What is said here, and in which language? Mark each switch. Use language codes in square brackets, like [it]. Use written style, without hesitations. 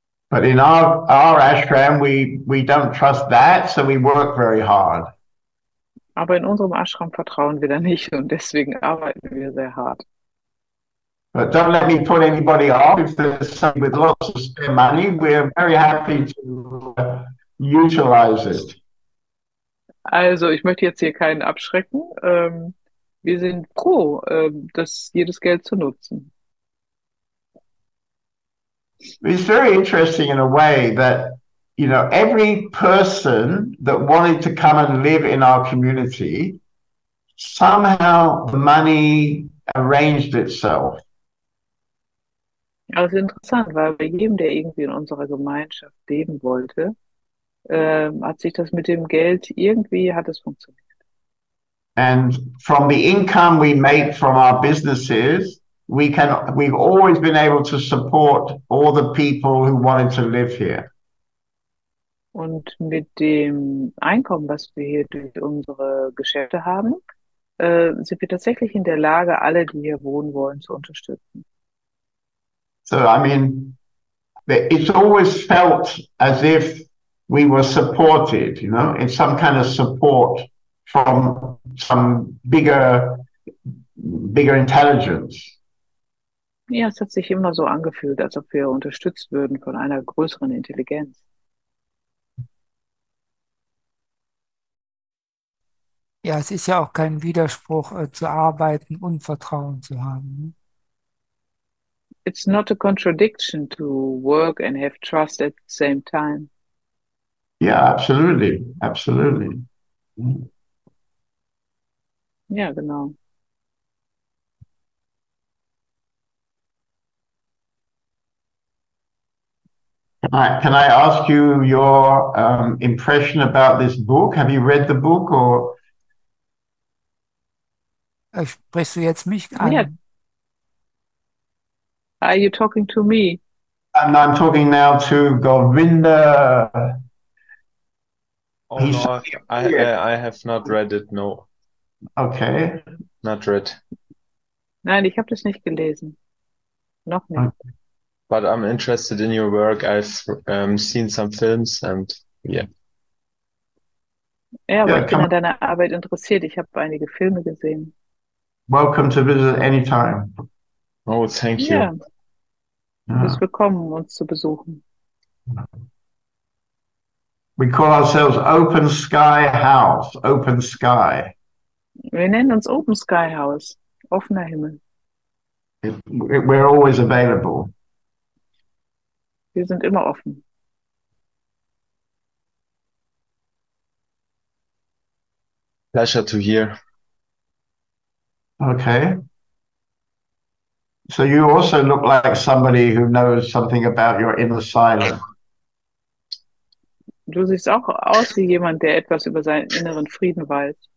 [en] But in our ashram, we don't trust that, so we work very hard. [de] Aber in unserem Ashram vertrauen wir da nicht und deswegen arbeiten wir sehr hart. [en] But don't let me put anybody off. If there's somebody with lots of spare money, we're very happy to utilize it. [de] Also ich möchte jetzt hier keinen abschrecken. Wir sind froh, jedes Geld zu nutzen. [en] It's very interesting in a way that, every person that wanted to come and live in our community, somehow the money arranged itself. [de] Also interessant, weil bei jedem, der irgendwie in unserer Gemeinschaft leben wollte, hat sich das mit dem Geld hat es funktioniert. [en] And from the income we make from our businesses, we've always been able to support all the people who wanted to live here. [de] Und mit dem Einkommen, was wir hier durch unsere Geschäfte haben, sind wir tatsächlich in der Lage, alle, die hier wohnen wollen, zu unterstützen. [en] So, it's always felt as if we were supported, in some kind of support from some bigger intelligence. [de] Ja, es hat sich immer so angefühlt, als ob wir unterstützt würden von einer größeren Intelligenz. Ja, es ist ja auch kein Widerspruch, zu arbeiten und Vertrauen zu haben. Ne? [en] It's not a contradiction to work and have trust at the same time. Yeah, absolutely. Absolutely. [de] Ja, genau. [en] Can I ask you your impression about this book? Have you read the book or? [de] Sprichst du jetzt mich an? [en] Yeah. Are you talking to me? And I'm talking now to Govinda. Oh no, I have not read it. No. Okay. Not read. [de] Nein, ich habe das nicht gelesen. Noch nicht. [en] Okay. But I'm interested in your work. I've seen some films and yeah. [de] Ja, aber ich bin an deiner Arbeit interessiert. Ich habe einige Filme gesehen. [en] Welcome to visit anytime. Oh, thank you. [de] Ja. Du bist willkommen, uns zu besuchen. [en] We call ourselves Open Sky House. Open Sky. [de] Wir nennen uns Open Sky House. Offener Himmel. [en] We're always available. [de] Wir sind immer offen. [en] Pleasure to hear. Okay. So you also look like somebody who knows something about your inner silence. [de] Du siehst auch aus wie jemand, der etwas über seinen inneren Frieden weiß.